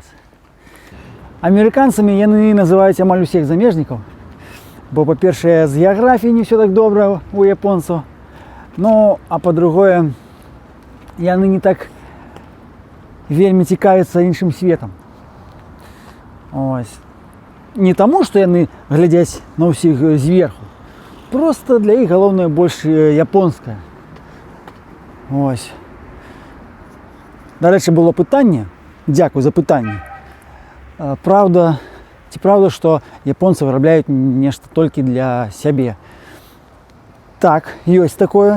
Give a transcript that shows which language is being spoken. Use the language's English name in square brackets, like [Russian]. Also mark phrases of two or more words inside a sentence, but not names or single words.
[Belarusian] Амерыканцамі яны называюць амаль усіх замежнікаў, бо, па-першае, з геаграфіяй не ўсё так добра у японцаў, ну, а па-другое, яны не так вельмі цікавяцца іншым светам. Ось. Не таму, што яны глядзяць на ўсіх зверху, [Ukrainian] Просто для іх головне більш японське. Ось. До речі, було питання. Дякую за питання. Правда, ці правда, що японці виробляють нечто тільки для себе. Так, є таке.